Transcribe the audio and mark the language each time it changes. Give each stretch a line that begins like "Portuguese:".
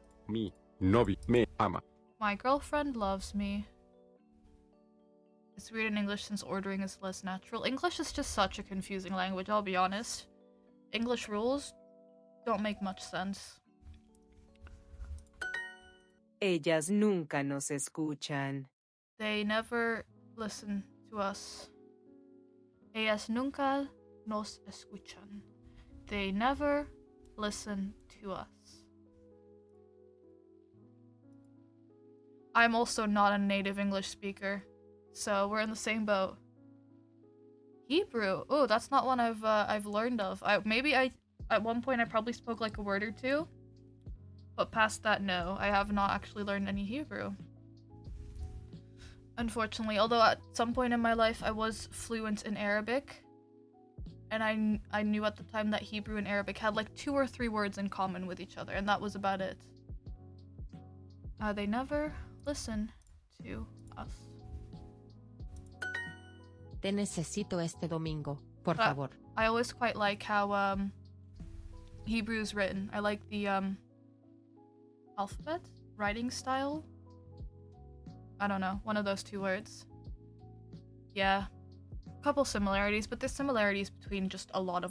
Spanish: Mi novia me ama.
English: My girlfriend loves me. It's weird in English since ordering is less natural. English is just such a confusing language, I'll be honest. English rules don't make much sense.
Spanish: Ellas nunca nos escuchan.
English: They never listen to us.
Spanish: Ellas nunca nos escuchan.
English: They never listen to us. I'm also not a native English speaker, so we're in the same boat. Hebrew. Oh, that's not one I've learned of. Maybe at one point I probably spoke like a word or two, but past that, no, I have not actually learned any Hebrew. Unfortunately, although at some point in my life I was fluent in Arabic, and I knew at the time that Hebrew and Arabic had like 2 or 3 words in common with each other, and that was about it. They never listen to us.
Spanish: Te necesito este domingo, por
English: But
Spanish: favor.
English: I always quite like how Hebrew is written. I like the alphabet writing style. I don't know, one of those 2 words. Yeah, a couple similarities, but there's similarities between just a lot of